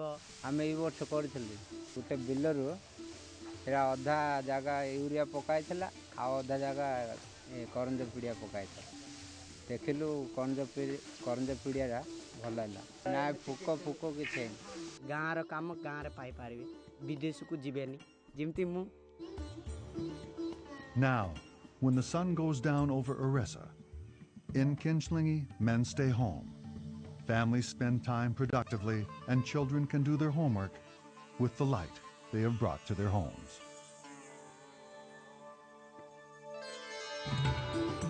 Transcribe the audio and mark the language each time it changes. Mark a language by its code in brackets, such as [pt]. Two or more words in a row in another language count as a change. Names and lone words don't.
[or] ଆମେ ଏଇ ବର୍ଷ କରିଥିଲୁ ଗୋଟେ ବିଲରୁ ସେଟା ଅଧା ଜାଗା ୟୁରିଆ ପକାଇଥିଲା ଆଉ ଅଧା ଜାଗା କରଞ୍ଜ ପିଡ଼ିଆ ପକାଇଥିଲା ଦେଖିଲୁ କରଞ୍ଜ ପିଡ଼ିଆଟା ଭଲ ହେଲା ନା ପୋକ କିଛି ଗାଁର କାମ ଗାଁରେ ପାଇପାରିବେ ବିଦେଶକୁ ଯିବେନି ଯେମିତି ମୁଁ। [en] Now, when the sun goes down over Orissa, in Kinchlingi, men stay home. Families spend time productively, and children can do their homework with the light they have brought to their homes.